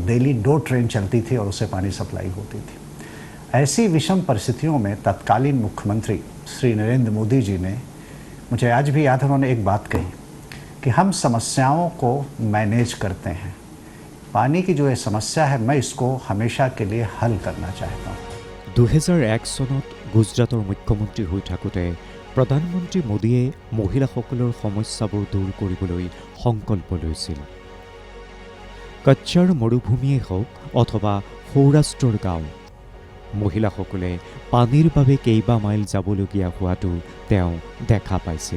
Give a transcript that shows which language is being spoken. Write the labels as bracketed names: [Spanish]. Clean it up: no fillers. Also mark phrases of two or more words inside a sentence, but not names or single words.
[Hindi] डेली 2 ट्रेन चलती थी और उससे पानी सप्लाई होती थी। ऐसी विषम परिस्थितियों में तत्कालीन मुख्यमंत्री श्री नरेंद्र मोदी जी ने, मुझे आज भी याद है, उन्होंने एक बात कही कि हम समस्याओं को मैनेज करते हैं, पानी की जो ये समस्या है मैं इसको हमेशा के लिए हल करना चाहता हूँ। [Assamese] 2001 চনত গুজৰাটৰ মুখ্যমন্ত্ৰী হৈ থাকোঁতে প্ৰধানমন্ত্ৰী মোদীয়ে মহিলাসকলৰ সমস্যাবোৰ দূৰ কৰিবলৈ সংকল্প লৈছিল। কচ্ছৰ মৰুভূমিয়েই হওক অথবা সৌৰাষ্ট্ৰৰ গাঁও, মহিলাসকলে পানীৰ বাবে কেইবা মাইল যাবলগীয়া হোৱাটো তেওঁ দেখা পাইছিল।